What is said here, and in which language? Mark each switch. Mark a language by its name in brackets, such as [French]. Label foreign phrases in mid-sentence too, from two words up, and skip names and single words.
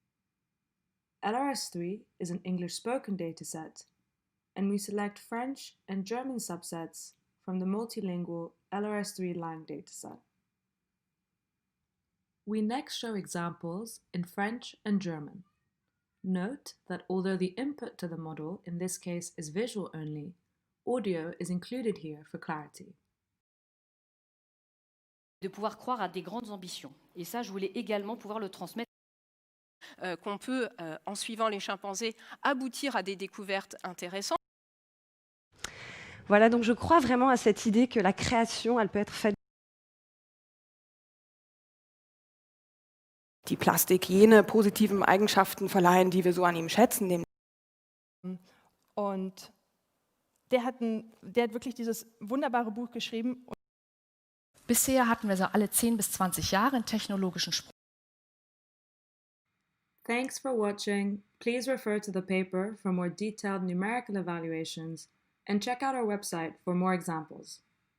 [English] LRS3 is an English-spoken dataset, and we select French and German subsets from the multilingual LRS3 Lang dataset. We next show examples in French and German. Note that although the input to the model in this case is visual only, audio is included here for clarity. [French] De pouvoir croire à des grandes ambitions. Et ça, je voulais également pouvoir le transmettre. Qu'on peut, en suivant les chimpanzés, aboutir à des découvertes intéressantes. Voilà, donc je crois vraiment à cette idée que la création, elle peut être faite. [German] Die Plastik jene positiven Eigenschaften verleihen, die wir so an ihm schätzen. Und der hat wirklich dieses wunderbare Buch geschrieben. Bisher hatten wir so alle 10 bis 20 Jahre einen technologischen Sprung. [English] Thanks for watching. Please refer to the paper for more detailed numerical evaluations and check out our website for more examples.